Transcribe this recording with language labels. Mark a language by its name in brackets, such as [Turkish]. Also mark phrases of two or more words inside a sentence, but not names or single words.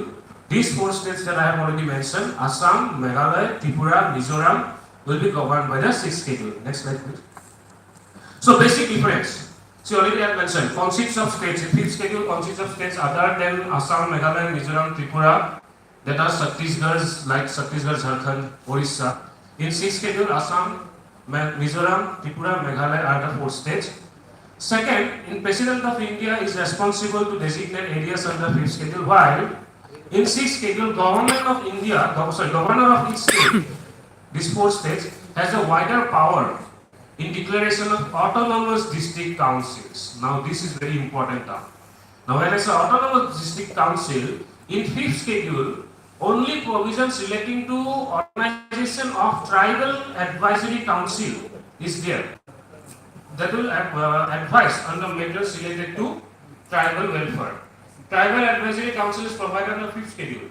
[English] These 4 states that I have already mentioned, Assam, Meghalaya, Tripura, Mizoram, will be governed by the 6th schedule. Next slide, please. So, basic difference. So, already I have mentioned, consists of states. The 5th schedule consists of states other than Assam, Meghalaya, Mizoram, Tripura, that are Chhattisgarh, like Chhattisgarh, Jharkhand, Orissa. In 6th schedule, Assam, Mizoram, Tripura, Meghalaya are the 4 states. Second, in President of India is responsible to designate areas under 5th schedule, while in 6th schedule, Government of India, Governor of each state, these 4 states, has a wider power in declaration of autonomous district councils. Now, this is very important term. Now, when I say autonomous district council, in 5th schedule, only provisions relating to organization of tribal advisory council is there. That will advise on the matters related to tribal welfare. Tribal Advisory Council is provided on the 5th schedule.